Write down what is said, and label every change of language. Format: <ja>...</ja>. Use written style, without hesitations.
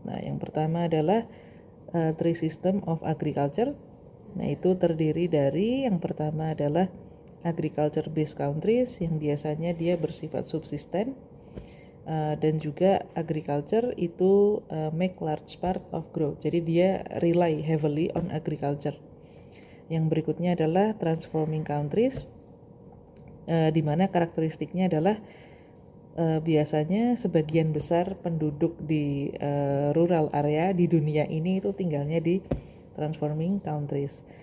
<id>Nah, yang pertama adalah</id> <en>three system of agriculture.</en> <id>Nah, itu terdiri dari yang pertama adalah agriculture based countries yang biasanya dia bersifat subsisten. Dan juga</id> <en>agriculture itu make large part of growth.</en> <id>Jadi dia</id> <en>rely heavily on agriculture.</en> <id>Yang berikutnya adalah transforming countries, di mana karakteristiknya adalah biasanya sebagian besar penduduk di rural area di dunia ini itu tinggalnya di transforming countries.</id>